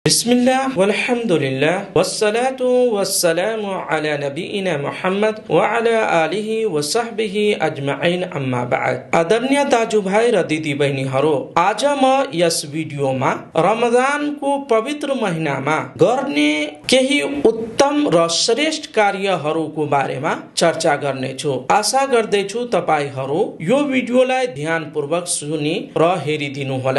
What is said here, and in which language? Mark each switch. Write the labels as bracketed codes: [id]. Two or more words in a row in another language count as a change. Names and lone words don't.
[ar] بسم الله والحمد لله والصلاة والسلام على نبينا محمد وعلى آله وصحبه أجمعين أما بعد. [ne] आदरणीय दाजुभाइ र दिदीबहिनीहरू, आज म यस भिडियोमा रमजानको पवित्र महिनामा गर्ने केही उत्तम र श्रेष्ठ कार्यहरूको बारेमा चर्चा गर्नेछु। आशा गर्दैछु तपाईहरू यो भिडियोलाई ध्यानपूर्वक सुनि र हेरिदिनुहोला।